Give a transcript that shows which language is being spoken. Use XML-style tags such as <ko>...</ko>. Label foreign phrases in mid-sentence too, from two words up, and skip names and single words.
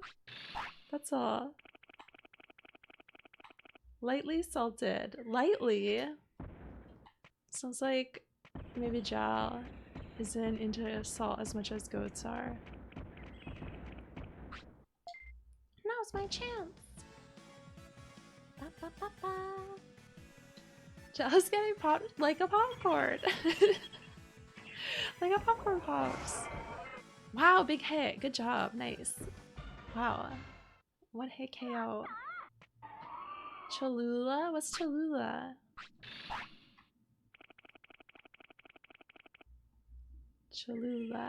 <en>That's all. Lightly salted. Lightly? Sounds like maybe Jal isn't into salt as much as goats are. Now's my chance! Ba, ba, ba, ba. Jal's getting popped like a popcorn! Like a popcorn pops! Wow, big hit! Good job, nice. Wow. One hit KO. Cholula? What's Cholula? Cholula.</en>